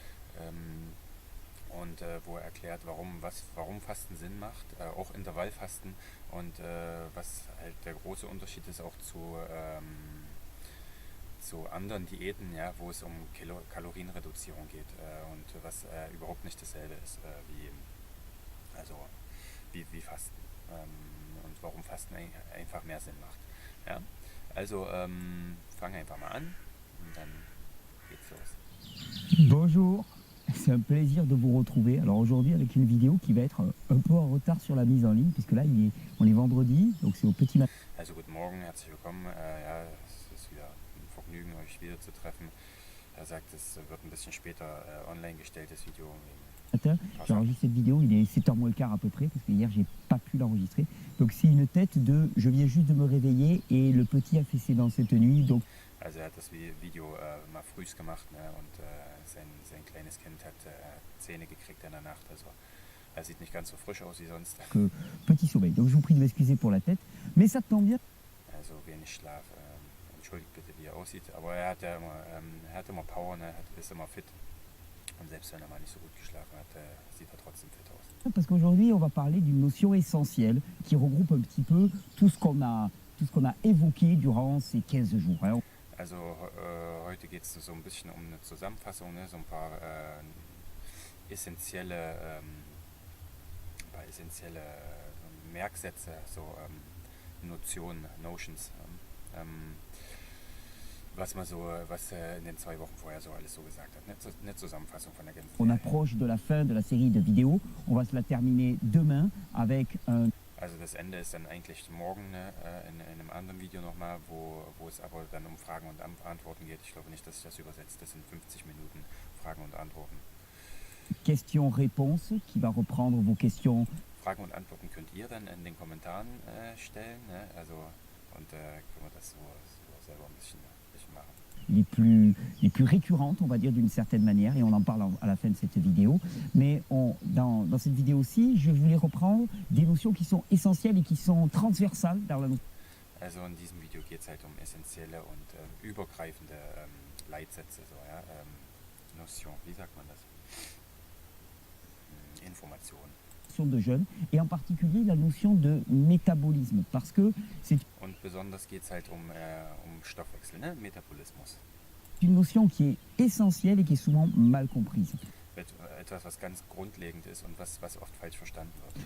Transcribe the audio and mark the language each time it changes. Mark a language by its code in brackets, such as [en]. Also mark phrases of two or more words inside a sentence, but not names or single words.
[de] wo er erklärt, warum Fasten Sinn macht, auch Intervallfasten und was halt der große Unterschied ist auch zu anderen Diäten, ja, wo es um Kalorienreduzierung geht und was überhaupt nicht dasselbe ist wie Fasten und warum Fasten einfach mehr Sinn macht. Ja? Also fangen einfach mal an und dann geht's los. [fr] Bonjour, c'est un plaisir de vous retrouver. Alors aujourd'hui avec une vidéo qui va être un peu en retard sur la mise en ligne puisque là on est vendredi, donc c'est au petit matin. [de] Also guten Morgen, herzlich willkommen. Ja, es ist wieder ein Vergnügen, euch wieder zu treffen. Er sagt, es wird ein bisschen später online gestellt, das Video. [fr] J'enregistre cette vidéo, il est 7h moins le quart à peu près, parce que hier j'ai pas pu l'enregistrer. Donc c'est une tête de je viens juste de me réveiller et le petit a fessé dans cette nuit. Donc [de] also er hat das Video mal frühs gemacht, ne, und sein kleines Kind hat Zähne gekriegt in der Nacht. Also er sieht nicht ganz so frisch aus wie sonst. [fr] Petit sommeil. Donc je vous prie de m'excuser pour la tête, mais ça tombe bien. [de] Also wenig Schlaf. Entschuldigt bitte, wie er aussieht, aber er hat immer Power, ne, ist immer fit. Und selbst wenn er mal nicht so gut geschlafen hat, sieht er trotzdem fit aus. [fr] Parce qu'aujourd'hui, on va parler d'une notion essentielle qui regroupe un petit peu tout ce qu'on a évoqué durant ces 15 jours. Hein. [de] Also heute geht es so ein bisschen um eine Zusammenfassung, ne, so ein paar essentielle Merksätze, so Notionen, Notions. Was in den 2 Wochen vorher so alles so gesagt hat. Eine Zusammenfassung von der ganzen [fr] On approche de la fin de la série de vidéos. On va se la terminer demain avec un... [de] Also das Ende ist dann eigentlich morgen, ne, in einem anderen Video nochmal, wo es aber dann um Fragen und Antworten geht. Ich glaube nicht, dass ich das übersetze. Das sind 50 Minuten Fragen und Antworten. [fr] Question-Réponse qui va reprendre vos questions. [de] Fragen und Antworten könnt ihr dann in den Kommentaren stellen. Ne? Also, und können wir das so selber ein bisschen machen. [fr] Les plus récurrentes, on va dire d'une certaine manière, et on en parle à la fin de cette vidéo. Mais dans cette vidéo aussi, je voulais reprendre des notions qui sont essentielles et qui sont transversales dans la notion. [de] Also in diesem Video geht es halt um essentielle und übergreifende Leitsätze, so, ja? Notion, wie sagt man das? Informationen. [fr] De jeûne, et en particulier la notion de métabolisme, parce que c'est... [de] Und besonders geht es halt um Stoffwechsel, ne? Metabolismus. [fr] Une notion qui est essentielle et qui est souvent mal comprise. [de] Etwas, was ganz grundlegend ist und was oft falsch verstanden wird.